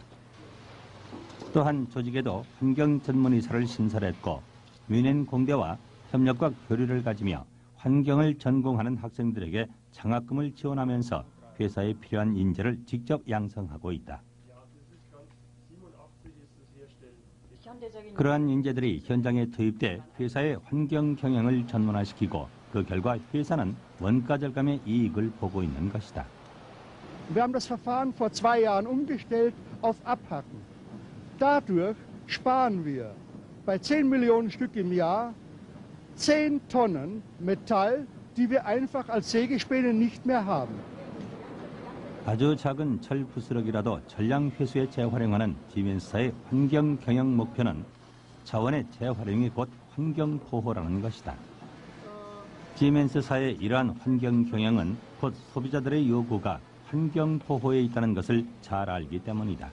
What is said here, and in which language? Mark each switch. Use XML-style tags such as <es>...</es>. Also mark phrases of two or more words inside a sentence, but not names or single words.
<ko>또한 조직에도 환경 전문의사를 신설했고 뮌헨 공대와 협력과 교류를 가지며 환경을 전공하는 학생들에게 장학금을 지원하면서 회사에 필요한 인재를 직접 양성하고 있다. 그러한 인재들이 현장에 투입돼 회사의 환경 경영을 전문화시키고 그 결과 회사는 원가 절감의 이익을 보고 있는 것이다.</ko> <de>Wir haben das Verfahren vor 2 Jahren umgestellt auf Abhacken. Dadurch sparen wir bei 10 Millionen Stück im Jahr 10 Tonnen Metall, die wir einfach als Sägespäne nicht mehr haben.</de> <ko>아주 작은 철 부스러기라도 전량 회수에 재활용하는 시멘스사의 환경 경영 목표는 자원의 재활용이 곧 환경 보호라는 것이다. 시멘스사의 이러한 환경 경영은 곧 소비자들의 요구가 환경 보호에 있다는 것을 잘 알기 때문이다.</ko>